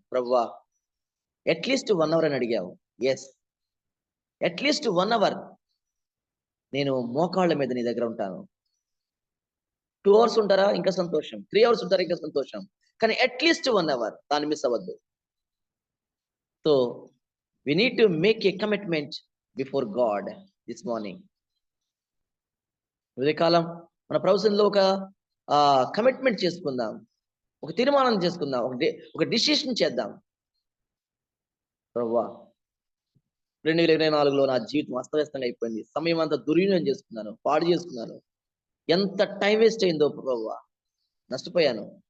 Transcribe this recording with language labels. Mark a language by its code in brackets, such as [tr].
[te] ప్రభువా at least 1 hour అని అడిగావు. ఎస్, అట్లీస్ట్ 1 అవర్ నేను మోకాళ్ళ మీద నీ దగ్గర ఉంటాను. 2 అవర్స్ ఉంటారా ఇంకా సంతోషం, 3 అవర్స్ ఉంటారా ఇంకా సంతోషం, కానీ అట్లీస్ట్ 1 అవర్ దాన్ని మిస్ అవ్వద్దు. [en] So we need to make a commitment before God this morning. [te] ఉదయకాలం మన ప్రభుత్వంలో ఒక కమిట్మెంట్ చేసుకుందాం, ఒక తీర్మానం చేసుకుందాం, ఒక డిసిషన్ చేద్దాం. ప్రభువా 2024లో నా జీవితం అస్తవ్యస్తంగా అయిపోయింది, సమయం అంతా దుర్వినియోగం చేసుకున్నాను, పాడు చేసుకున్నాను, ఎంత టైం వేస్ట్ అయిందో ప్రభువా, నష్టపోయాను.